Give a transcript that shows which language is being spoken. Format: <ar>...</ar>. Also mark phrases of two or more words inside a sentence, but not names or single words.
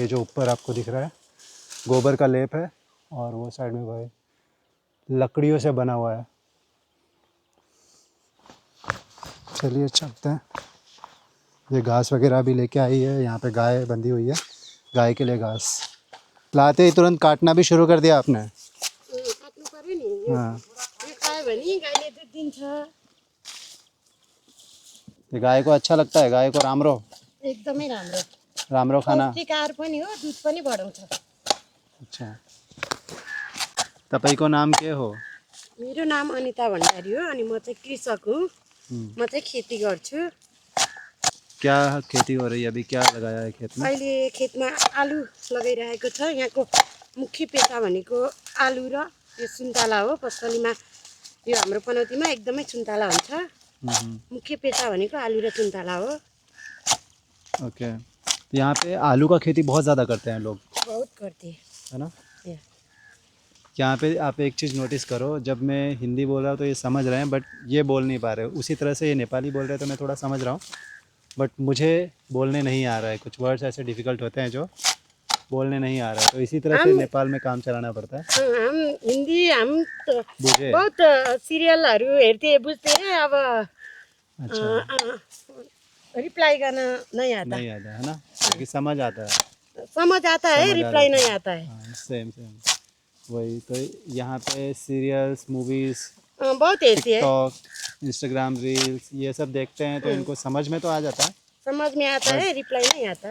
<hi>ये जो ऊपर आपको दिख रहा है गोबर का लेप है, और वो साइड में भाई लकड़ियों से बना हुआ है। चलिए चलते हैं। ये घास वगैरह भी लेके आई है, यहाँ पे गाय बंधी हुई है, गाय के लिए घास लाते ही तुरंत काटना भी शुरू कर दिया आपने।</hi> <ne>काट्नु पर्यो नि।</ne> <hi>हाँ,</hi> <ne>यो खायो भने गाईले दुध दिन्छ।</ne> <hi>ये गाय को अच्छा लगता है, गाय को रामरो</hi> <ne>एकदमै राम्रो। रामरो खाना। पौष्टिक आहार पनि हो, दुध पनि बढाउँछ। अच्छा, तपाईँको नाम के हो? मेरो नाम अनिता भण्डारी हो अनि म चाहिँ कृषक हुँ। म चाहिँ खेती गर्छु।</ne> <hi>क्या खेती हो रही है अभी, क्या लगाया है खेत में?</hi> <ne>अहिले खेतमा आलु लगाइरहेको छ। यहाँको मुख्य पेसा भनेको आलु र यो सुन्तला हो। पसलीमा यो हाम्रो पनौतीमा एकदमै सुन्तला हुन्छ। मुख्य पेसा भनेको आलु र सुन्तला हो।</ne> <hi>ओके, तो यहाँ पे आलू का खेती बहुत ज़्यादा करते हैं लोग, बहुत करते हैं। है ना? या। यहाँ पे आप एक चीज़ नोटिस करो, जब मैं हिंदी बोल रहा हूँ तो ये समझ रहे हैं, बट ये बोल नहीं पा रहे। उसी तरह से ये नेपाली बोल रहे हैं तो मैं थोड़ा समझ रहा हूँ, बट मुझे बोलने नहीं आ रहा है। कुछ वर्ड्स ऐसे डिफ़िकल्ट होते हैं जो बोलने नहीं आ रहा है, तो इसी तरह से नेपाल में काम चलाना पड़ता है। हम हिन्दी हम त</hi> <ne>बुझे? बहुत सिरियलहरू हेर्थेँ बुझ्थेँ। अब</ne> <hi>अच्छा, रिप्लाई गर्न नहीं आता। नहीं आता है ना, क्योंकि समझ आता है। समझ आता है, समझ आ रिप्लाई जाता नहीं आता है। हाँ, सेम वही तो। यहाँ पे सीरियल्स, मूवीज़,</hi> <ne>बहुत हेर्थेँ है।</ne> <hi>टिकटॉक, इंस्टाग्राम रील्स, ये सब देखते हैं तो इनको समझ में तो आ जाता है, समझ में आता है, रिप्लाई नहीं आता।</hi>